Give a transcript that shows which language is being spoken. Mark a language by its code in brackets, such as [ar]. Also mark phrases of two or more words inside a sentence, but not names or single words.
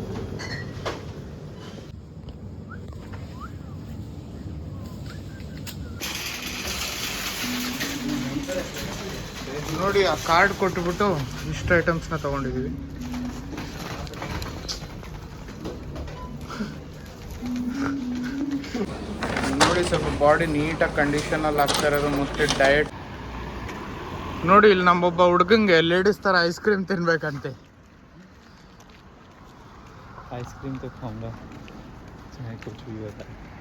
[kn] ನೋಡಿ ಆ ಕಾರ್ಡ್ ಕೊಟ್ಬಿಟ್ಟು ಇಷ್ಟು ಐಟಮ್ಸ್ನ ತೊಗೊಂಡಿದ್ದೀವಿ. ನೋಡಿ ಸ್ವಲ್ಪ ಬಾಡಿ ನೀಟಾಗಿ ಕಂಡೀಷನಲ್ಲಿ ಆಗ್ತಾ ಇರೋದು. ಮತ್ತೆ ಡಯಟ್ ನೋಡಿ, ಇಲ್ಲಿ ನಮ್ಮೊಬ್ಬ ಹುಡುಗಂಗೆ ಲೇಡೀಸ್ ಥರ [en] ice cream [kn] ತಿನ್ಬೇಕಂತೆ. [hi] आइसक्रीम तो खाऊंगा चाहे कुछ भी होता है.